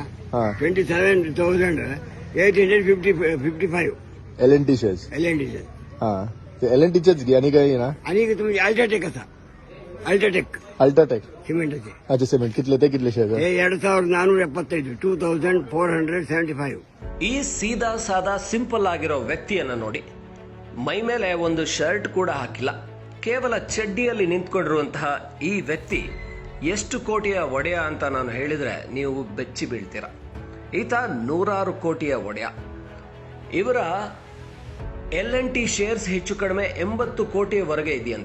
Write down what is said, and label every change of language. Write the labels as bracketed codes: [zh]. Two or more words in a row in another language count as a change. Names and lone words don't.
[mr] हा 27,855 LNT शेअर्स. LNDचे. हा ते LNTचेच घे आणि काही ना आणि तुम्ही अल्ट्राटेक असा अल्ट्राटेक अल्ट्राटेक. सिमेंटचे अच्छा सिमेंट कितले ते कितले शेअर्स? हे 2,475 2,475. [kn] ಈ ಸೀದಾ ಸಾದಾ ಸಿಂಪಲ್ ಆಗಿರೋ ವ್ಯಕ್ತಿಯನ್ನ ನೋಡಿ, ಮೈ ಮೇಲೆ ಒಂದು ಶರ್ಟ್ ಕೂಡ ಹಾಕಿಲ್ಲ, ಕೇವಲ ಚಡ್ಡಿಯಲ್ಲಿ ನಿಂತ್ಕೊಂಡಿರುವಂತಹ ಈ ವ್ಯಕ್ತಿ ಎಷ್ಟು ಕೋಟಿಯ ಒಡೆಯ ಅಂತ ನಾನು ಹೇಳಿದ್ರೆ ನೀವು ಬೆಚ್ಚಿ ಬೀಳ್ತೀರ. ಈತ 100 ಕೋಟಿಯ ಒಡೆಯ. ಇವರ LNT ಶೇರ್ಸ್ ಹೆಚ್ಚು ಕಡಿಮೆ 80 ಕೋಟಿಯವರೆಗೆ ಇದೆಯಂತೆ.